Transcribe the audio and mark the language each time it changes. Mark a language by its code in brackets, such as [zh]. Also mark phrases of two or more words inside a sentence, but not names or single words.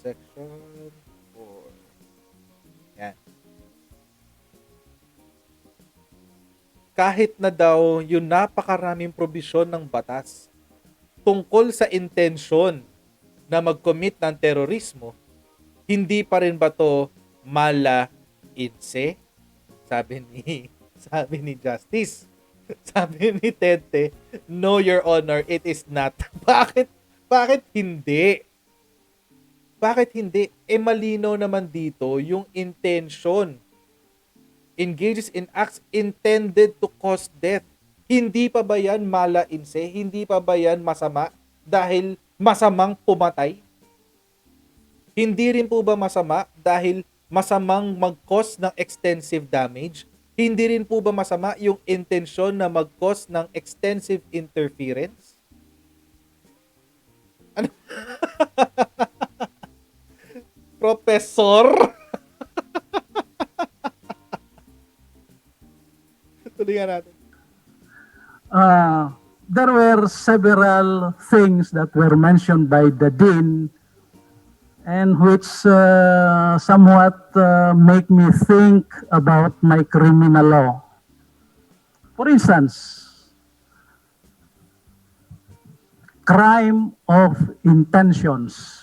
[tl] Section 4. Yan. Kahit na daw yung napakaraming probisyon ng batas tungkol sa intensyon na mag-commit ng terorismo, hindi pa rin ba to [la] mala in se? [tl] Sabi ni Justice. Sabi ni Tente, [en] no, Your Honor, it is not. [tl] Bakit hindi? Bakit hindi? Malinaw naman dito yung intention. [en] Engages in acts intended to cause death. [tl] Hindi pa ba yan [la] mala in se? [tl] Hindi pa ba yan masama dahil masamang pumatay? Hindi rin po ba masama dahil masamang mag-cause ng [en] extensive damage? [tl] Hindi rin po ba masama yung intensyon na mag-cause ng [en] extensive interference? [tl] Ano? Professor? Tuloy natin. [en] There were several things that were mentioned by the Dean and which somewhat make me think about my criminal law. For instance, crime of intentions.